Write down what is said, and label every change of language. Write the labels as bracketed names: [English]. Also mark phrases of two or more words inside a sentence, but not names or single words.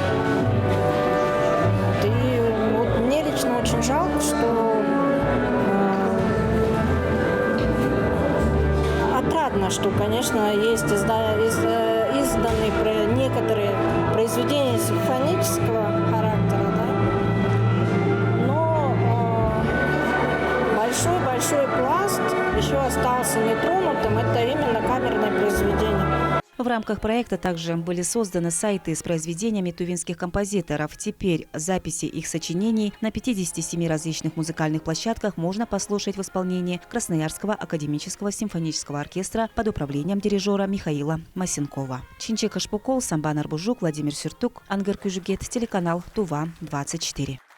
[Russian] И мне лично очень жалко, что отрадно, что, конечно, есть изданы некоторые произведения симфонического характера, но большой пласт еще остался нетронутым, это именно камерное произведение. В рамках проекта также были созданы сайты с произведениями тувинских композиторов. Теперь записи их сочинений на 57 различных музыкальных площадках можно послушать в исполнении Красноярского академического симфонического оркестра под управлением дирижера Михаила Масенкова. Чинчик Ашпукол, Самбан Арбужук, Владимир Сюртук, Ангар Кюжугет, телеканал Тува 24.